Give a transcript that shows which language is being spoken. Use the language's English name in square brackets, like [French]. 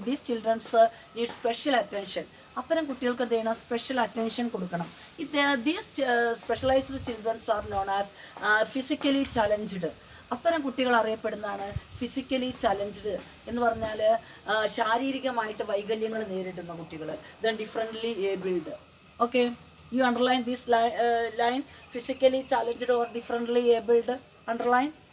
[English] These children need special attention. [Malayalam] അത്തരം കുട്ടികൾക്ക് എന്ത് ചെയ്യണം, സ്പെഷ്യൽ അറ്റൻഷൻ കൊടുക്കണം. [English] These specialized children are known as physically challenged. [Malayalam] അത്തരം കുട്ടികൾ അറിയപ്പെടുന്നതാണ് ഫിസിക്കലി ചലഞ്ച്ഡ് എന്ന് പറഞ്ഞാൽ ശാരീരികമായിട്ട് വൈകല്യങ്ങൾ നേരിടുന്ന കുട്ടികൾ. [English] Then differently abled. Okay, you underline this line, physically challenged or differently abled, underline.